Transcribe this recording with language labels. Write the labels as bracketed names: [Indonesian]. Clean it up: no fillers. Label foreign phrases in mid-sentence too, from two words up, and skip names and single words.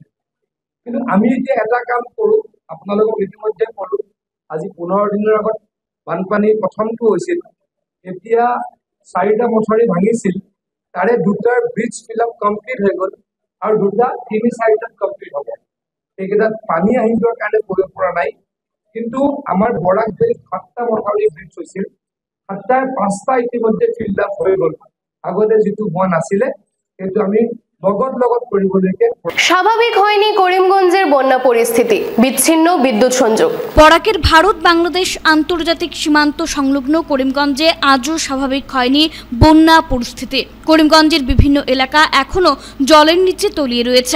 [Assamese] কিন্তু আমি এতিয়া এটা কাম কৰোঁ, আপোনালোকক ইতিমধ্যে ক'লোঁ, আজি 15 দিনৰ আগত বানপানী প্ৰথমটো হৈছিল, এতিয়া 4টা মথাউৰি ভাঙিছিল, তাৰে 2টাৰ [English] breach fill up complete [Assamese] হৈ গ'ল আৰু 2টা 3-4টাত কমপ্লিট হ'ব। সেইকেইটাত পানী আহি যোৱাৰ কাৰণে কৰিব পৰা নাই। কিন্তু আমাৰ বৰাক ভেলীত 7টা মথাউৰি ব্ৰিজ হৈছিল, 7টাৰ 5টা ইতিমধ্যে [English] fill up [Assamese] হৈ গ'ল। আগতে যিটো হোৱা নাছিলে সেইটো আমি [Bangla] স্বাভাবিক হয়নি করিমগঞ্জের বন্যা পরিস্থিতি, বিচ্ছিন্ন বিদ্যুৎ সংযোগ। বরাকের ভারত বাংলাদেশ আন্তর্জাতিক সীমান্ত সংলগ্ন করিমগঞ্জে আজও স্বাভাবিক হয়নি বন্যা পরিস্থিতি। করিমগঞ্জের বিভিন্ন এলাকা এখনো জলের নিচে তলিয়ে রয়েছে।